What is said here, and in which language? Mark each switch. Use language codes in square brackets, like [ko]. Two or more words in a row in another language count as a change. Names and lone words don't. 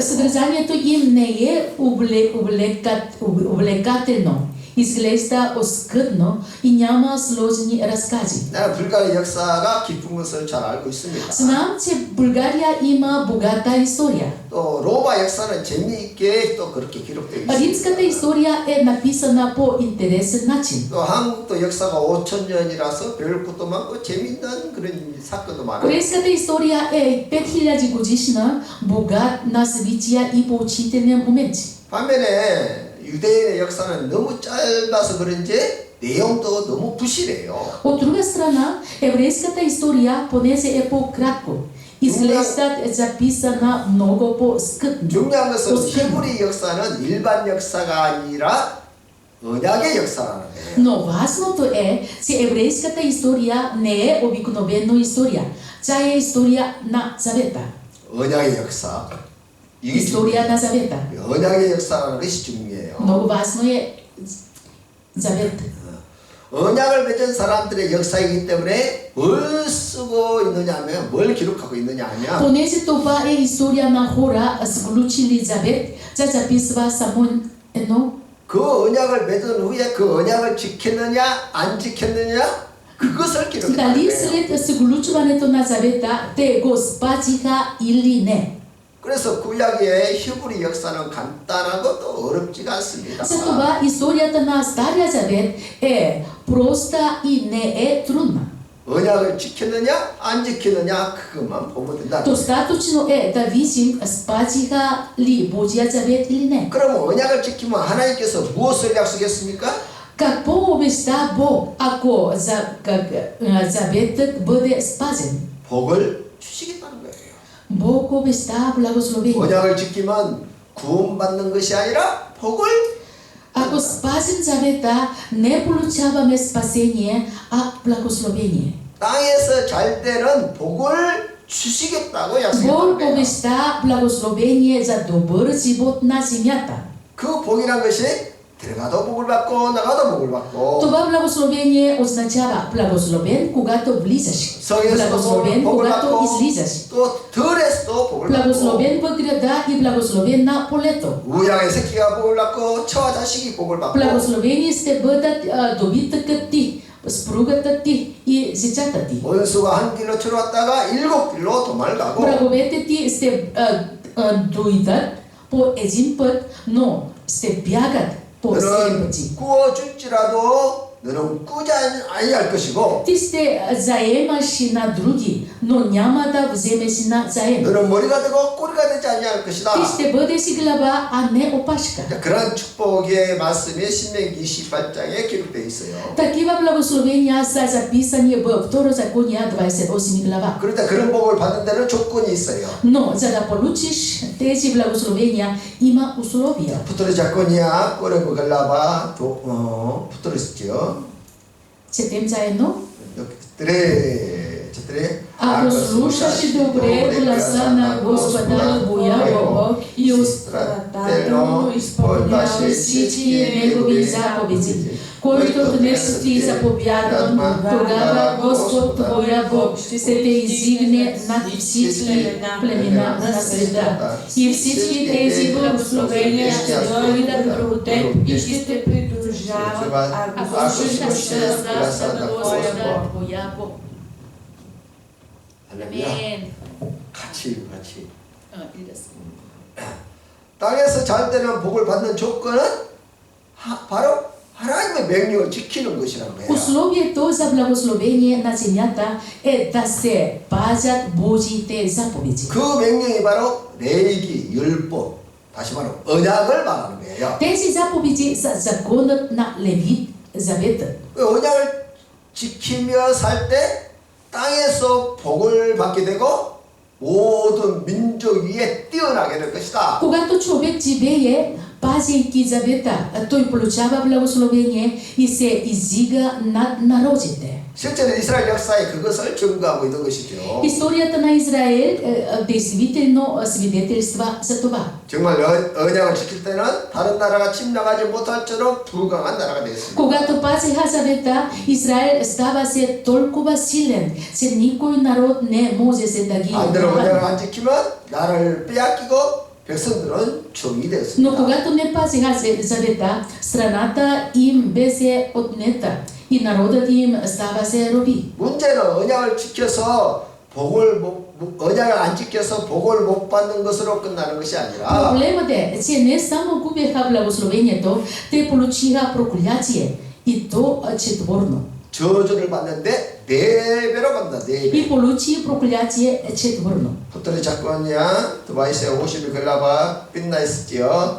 [bg] Съдържанието им не е увлекателно, изглежда оскъдно и няма сложни разкази. [ko] 나는 불가리아 역사가 깊은 것을 잘 알고 있습니다. [bg] Знам, че България има богата история. [ko] 또 로마 역사는 재미있게 또 그렇게 기록되어 있습니다. [bg] Римската история е написана по интересен начин. [ko] 또 한국도 역사가 5000년이라서 배울 것도 많고 재미있는 그런 사건도 많아요. [bg] Корейската история е 5000 годишна, богат на събития и поучителни моменти. [ko] 반면에 유대인의 역사는 너무 짧아서 그런지 내용도 너무 부실해요. [bg] От друга страна, еврейската история, понеже е по-кратко, изглежда записана много по-скъдно. [ko] 중요한 것은 히브리 역사는 일반 역사가 아니라 언약의 역사라는 거예요. [bg] Но важното е, че еврейската история не е обикновена история. Тя е история на завета. [ko] 언약의 역사. 이게 [bg] История на завета. [ko] 언약의 역사라는 것이 중요해요. [bg] Много важно е завет. [ko] 언약을 맺은 사람들의 역사이기 때문에 뭘 쓰고 있느냐 하면 뭘 기록하고 있느냐 하면 [bg] Понеже това е история на хора, сключили завет, тя записва само едно. [ko] 그 언약을 맺은 후에 그 언약을 지켰느냐 안 지켰느냐 그것을 기록하는 [bg] Дали [ko] 거예요. [bg] след сключването на завета те го спазиха или не. [ko] 그래서 구약의 히브리 역사는 간단하고 또 어렵지가 않습니다. [bg] Затова историята на Стария завет е проста и не е трудна. [ko] 언약을 지켰느냐 안 지켰느냐 그것만 보면 된다. [bg] Достатъчно е да видим спазиха ли Божия завет или не. [ko] 그럼 언약을 지키면 하나님께서 무엇을 약속했습니까? [bg] Какво обеща Бог, ако заветът бъде спазен? [ko] 복을 주시겠다는 거예요. [bg] Бог обеща благословение. [ko] 언약을 지키면 구원받는 것이 아니라 복을 [bg] Ако спазим завета, не получаваме спасение, а благословение. [ko] 땅에서 잘 때는 복을 주시겠다고 [bg] Бог [ko] 약속했다는 거예요. [bg] обеща благословение за добър живот на земята. [ko] 그 복이란 것이 들어가도 복을 받고 나가도 복을 받고 [bg] Това благословение означава благословен, когато влизаш, [ko] 성에서도 [bg] благословен, [ko] 복을 [bg] когато [ko] 받고 [bg] излизаш, [ko] 또 들에서도 복을 받고 [bg] благословен в града и благословен на полето. [ko] 우양의 새끼가 복을 받고 처와 자식이 복을 받고 [bg] Благословени ще бъдат добитъкът ти, спругата ти и децата ти. [ko] 원수가 한 길로 들어왔다가 7길로 도망가고 [bg] Враговете ти ще дойдат по един път, но ще бягат по 7 [ko] 너는 [bg] пъти. [ko] 구워줄지라도 너는 꾸지 아니할 것이고 [bg] Ти ще заемаш на други, но няма да вземеш на заем. [ko] 너는 머리가 되고 꼬리가 되지 아니할 것이다. [bg] Ти ще бъдеш глава, а не опашка. [ko] 그런 축복의 말씀이 신명기 28장에 기록되어 있어요. [bg] Такива благословения са записани в Второзакония 28 глава. [ko] 그런데 그런 복을 받는 데는 조건이 있어요. [bg] Но за да получиш тези благословения има условия. 부트로자코니아 꼬레고 갈라바 부트로스죠. Четем заедно. четири. Ако слушаш добре гласа на Господа Божия Бог и старателно изпълняваш всички Негови заповеди, които днес ти заповядам, тогава Господ Твоя Бог ще те издигне над всички племена на света. И всички тези благословения ще дойдат върху теб и ще те придружават, ако слушаш гласа на Господа Твоя Бог. [ko] 할렐루야. 같이. 땅에서 잘 때는 복을 받는 조건은 바로 하나님의 명령을 지키는 것이라고 해요. [bg] Условието за благословение на земята е да се пазят Божиите заповеди. [ko] 그 명령이 바로 레위기, 율법, 다시 말하면 언약을 말하는 거예요. [bg] Тези заповеди са законът на Левит, заветът. [ko] 그 언약을 지키며 살 때 땅에서 복을 받게 되고 모든 민족 위에 뛰어나게 될 것이다. [bg] Когато човек живее, пазейки завета, той получава благословение и се издига над народите. [ko] 실제로 이스라엘 역사에 그것을 증거하고 있는 것이죠. [bg] Историята на Израел действително свидетельства за това. [ko] 정말 언약을 지킬 때는 다른 나라가 침략하지 못할 처럼 부강한 나라가 되었습니다. [bg] Когато пазеха завета, Израел става се толкова силен, че никой народ не може се да ги [ko] 반대로 언약을 [bg] нападне. [ko] 안 지키면 나라를 빼앗기고 백성들은 종이 [bg] Но [ko] 되었습니다. [bg] когато не пазеха завета, страната им беше отнета и народът им става се роби. [ko] 문제는 언약을 지켜서 언약을 안 지켜서 복을 못 받는 것으로 끝나는 것이 아니라 [bg] Проблемът е, че не само губеха благословението, те получиха проклятие и то четворно. [ko] 저주를 받는데 4배로 받는다. 4배. [bg] И получи проклятие четворно. 헛들이 작거냐 두바이스에 50이 걸라바 빛나 있었지요.